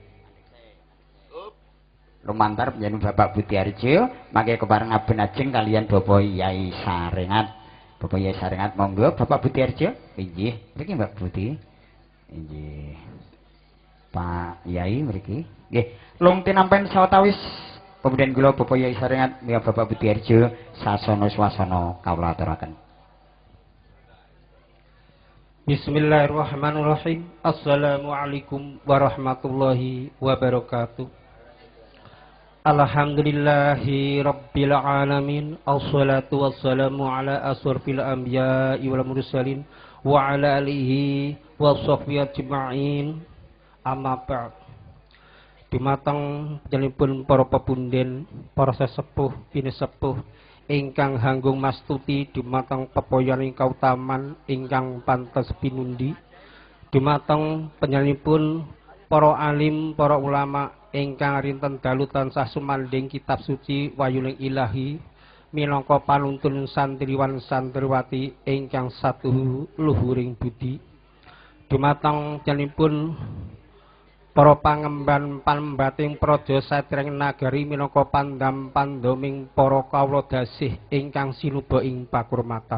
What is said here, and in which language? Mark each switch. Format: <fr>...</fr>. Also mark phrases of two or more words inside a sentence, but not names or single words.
<jv>lumantar penjaga Bapak Budi Harjo mangke kepareng aben ajeng kalian Bapak Yai Sarengat Bapak Yai Sarengat monggo Bapak Budi Harjo inggih mriki Mbak Budi inggih Pak Yai mriki nggih lung tinampen sawetawis kemudian kula Bapak Yai Sarengat miya Bapak Budi Harjo sasana swasana kawula aturaken.</jv> <ar>Bismillahirrahmanirrahim. السلام عليكم ورحمة الله وبركاته. الحمد لله رب العالمين. الصلاة والسلام على أشرف الأنبياء والمرسلين وعلى آله وصحبه أجمعين. أما بعد.</ar> <jv>Dumateng panjenenganipun para pepunden, para sesepuh, bini sepuh ingkang hanggung mastuti dumateng pepoyoning kautaman ingkang pantes pinundi dumateng panjenenganipun para alim para ulama ingkang rinten dalu tansah sumandhing kitab suci wayuning ilahi minangka panuntun santriwan santriwati ingkang satu luhuring budi dumateng panjenenganipun para pangemban pambating praja satreng nagari minangka pandam-pandaming para kawula dasih ingkang sinuba ing pakurmatan.</jv>